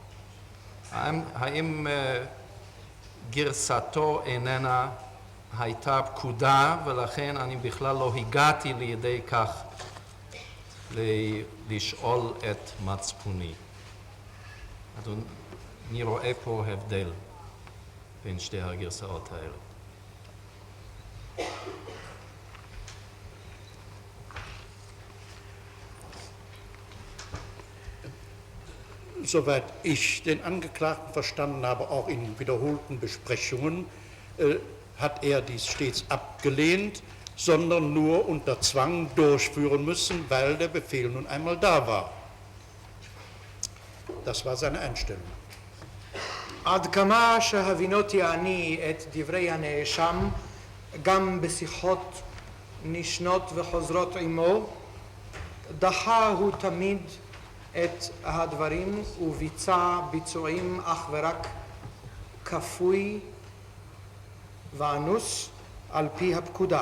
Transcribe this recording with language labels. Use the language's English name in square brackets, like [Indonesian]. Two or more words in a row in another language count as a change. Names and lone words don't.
[Hebrew] האם גרסתו איננה הייתה פקודה ולכן אני בכלל לא הגעתי לידי כך לשאול את מצפוני? אני רואה פה הבדל בין שתי הגרסאות האלה. [German] Soweit ich den Angeklagten verstanden habe, auch in wiederholten Besprechungen, hat er dies stets abgelehnt, sondern nur unter Zwang durchführen müssen, weil der Befehl nun einmal da war. Das war seine Einstellung. [Hebrew] עד כמה שהבינותי אני את דברי הנאשם, גם בשיחות נשנות וחוזרות עמו, דחה הוא תמיד את הדברים וביצע ביצועים אך ורק כפוי ואנוס על פי הפקודה.